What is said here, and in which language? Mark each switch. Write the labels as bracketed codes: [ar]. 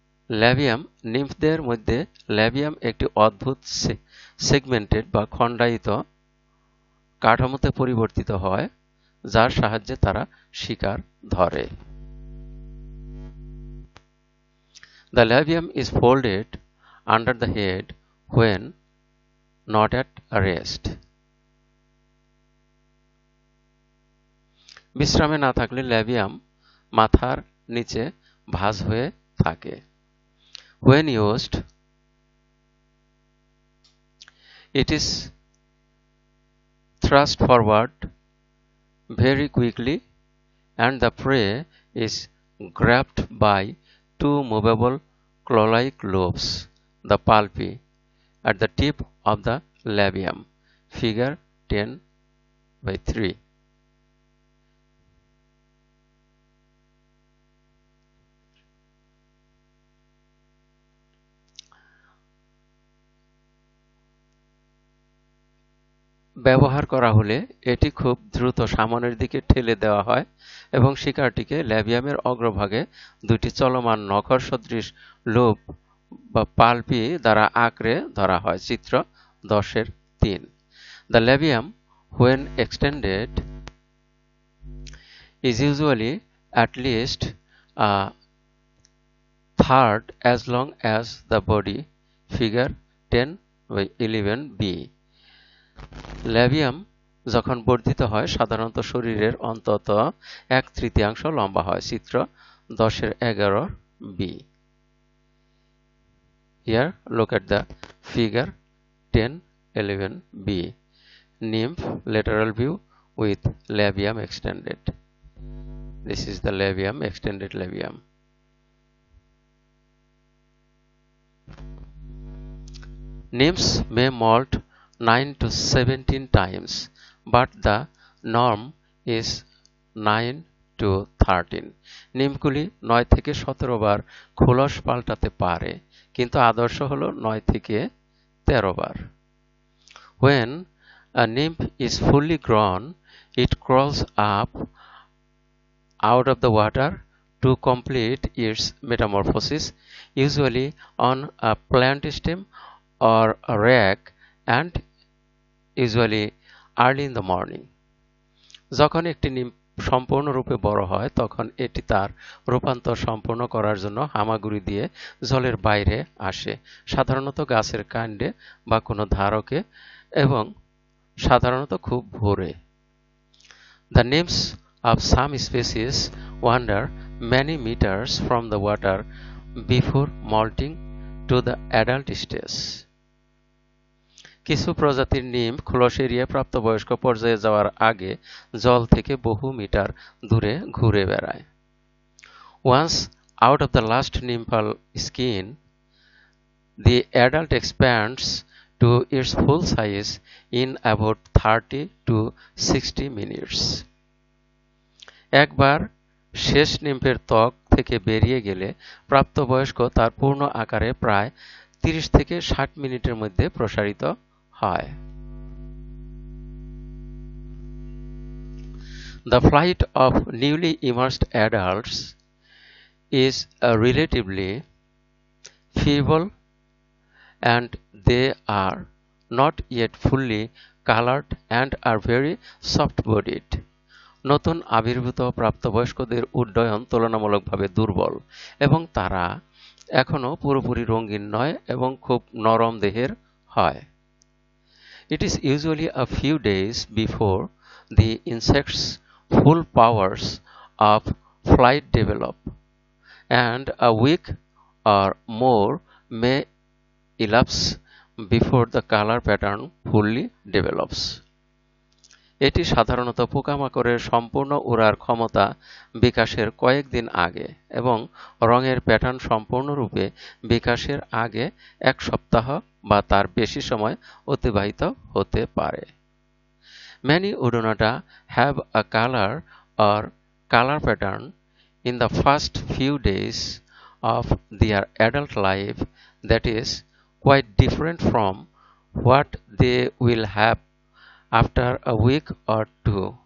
[bn] Labium নিম্ফদের মধ্যে labium একটি অদ্ভুত সেগমেন্টেড বা খণ্ডায়িত কাঠামোতে পরিবর্তিত হয় যার সাহায্যে তারা শিকার ধরে। [en] The labium is folded under the head when not at rest. [bn] বিশ্রামে না থাকলে ল্যাবিয়াম মাথার নিচে ভাঁজ হয়ে থাকে। [en] When used, it is thrust forward very quickly and the prey is grabbed by two movable claw-like lobes, the palpi, at the tip of the labium. Figure 10/3. [bn] ব্যবহার করা হলে এটি খুব দ্রুত সামনের দিকে ঠেলে দেওয়া হয় এবং শিকারটিকে ল্যাবিয়ামের অগ্রভাগে দুটি চলমান নখর সদৃশ লোব বা পালপি দ্বারা আঁকড়ে ধরা হয়। চিত্র 10/3। [en] The labium, when extended, is usually at least a third as long as the body. Figure 10/11b. [bn] Labium যখন বর্ধিত হয় সাধারণত শরীরের অন্তত 1/3 লম্বা হয়। চিত্র 10/11b. [en] Here look at the figure 10/11b. Nymph lateral view with labium extended. This is the labium, extended labium. Nymphs may molt 9 to 17 times, but the norm is 9 to 13. [bn] নিমগুলি 9 থেকে 17 বার খোলস পাল্টাতে পারে, কিন্তু আদর্শ হলো 9 থেকে 13 বার। [en] When a nymph is fully grown, it crawls up out of the water to complete its metamorphosis, usually on a plant stem or a rag, and usually early in the morning. [bn] যখন একটি nymph সম্পূর্ণরূপে বড় হয় তখন এটি তার রূপান্তর সম্পূর্ণ করার জন্য হামাগুড়ি দিয়ে জলের বাইরে আসে, সাধারণত গাছের কাণ্ডে বা কোনো ধারকে, এবং সাধারণত খুব ভোরে। [en] The nymphs of some species wander many meters from the water before molting to the adult stage. [bn] কিছু প্রজাতির নিম্ফ খোলস এড়িয়ে প্রাপ্তবয়স্ক পর্যায়ে যাওয়ার আগে জল থেকে বহু মিটার দূরে ঘুরে বেড়ায়। [en] Once out of the last nymphal skin, the adult expands to its full size in about 30 to 60 minutes. [bn] একবার শেষ নিম্ফের ত্বক থেকে বেরিয়ে গেলে প্রাপ্তবয়স্ক তার পূর্ণ আকারে প্রায় 30 থেকে 60 মিনিটের মধ্যে প্রসারিত হয়। [en] The flight of newly emerged adults is relatively feeble and they are not yet fully colored and are very soft-bodied. [bn] নতুন আবির্ভূত প্রাপ্তবয়স্কদের উড্ডয়ন তুলনামূলকভাবে দুর্বল এবং তারা এখনো পুরোপুরি রঙিন নয় এবং খুব নরম দেহের হয়। [en] It is usually a few days before the insect's full powers of flight develop, and a week or more may elapse before the color pattern fully develops. [bn] এটি সাধারণত পোকামাকড়ের সম্পূর্ণ উড়ার ক্ষমতা বিকাশের কয়েকদিন আগে এবং রঙের প্যাটার্ন সম্পূর্ণরূপে বিকাশের আগে 1 সপ্তাহ বা তার বেশি সময় অতিবাহিত হতে পারে। [en] Many Odonata have a color or color pattern in the first few days of their adult life that is quite different from what they will have after a week or two.